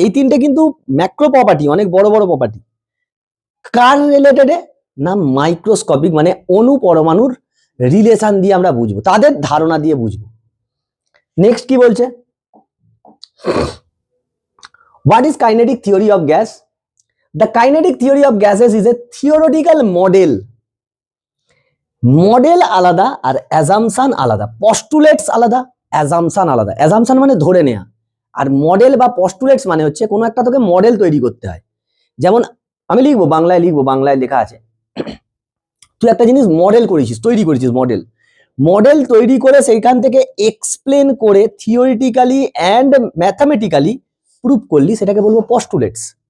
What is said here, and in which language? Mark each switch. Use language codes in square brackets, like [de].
[bn] এই তিনটে কিন্তু ম্যাক্রো প্রপার্টি, অনেক বড় বড় প্রপার্টি। কার রিলেটেডে? না মাইক্রোস্কোপিক, মানে অণু পরমাণুর রিলেশন দিয়ে আমরা বুঝবো, তাদের ধারণা দিয়ে বুঝবো। [en] next [bn] কি বলছে, [en] What is kinetic theory of gas? The kinetic theory of gases is a theoretical model. [bn] Model আলাদা আর অ্যাজাম্পশন আলাদা, পস্টুলেটস আলাদা, অ্যাজাম্পশন আলাদা। অ্যাজাম্পশন মানে ধরে নেওয়া, আর মডেল বা পস্টুলেটস মানে হচ্ছে কোনো একটা তোকে মডেল তৈরি করতে হয়। যেমন আমি লিখবো, বাংলায় লিখবো, বাংলায় লেখা আছে, তুই একটা জিনিস মডেল করেছিস, তৈরি করেছিস, মডেল তৈরি করে সেইখান থেকে এক্সপ্লেন করে থিওরিটিক্যালি অ্যান্ড ম্যাথামেটিক্যালি প্রুভ করলি, সেটাকে বলবো পস্টুলেটস।